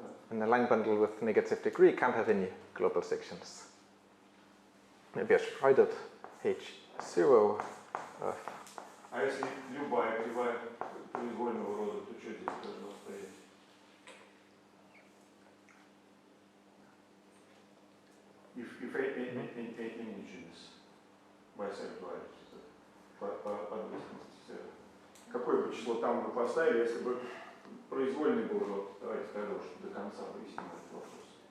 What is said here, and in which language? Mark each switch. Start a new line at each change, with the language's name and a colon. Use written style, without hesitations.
English: And a line bundle with negative degree can't have any global sections. Maybe I should write it H0 of.
Russian: А если любая кривая произвольного рода, то что здесь должно стоять?
English: If any genus by sexuality,
Russian: по ответственности. Какое бы число там мы поставили, если бы произвольный был род? Давайте тогда уж до конца выясним этот вопрос.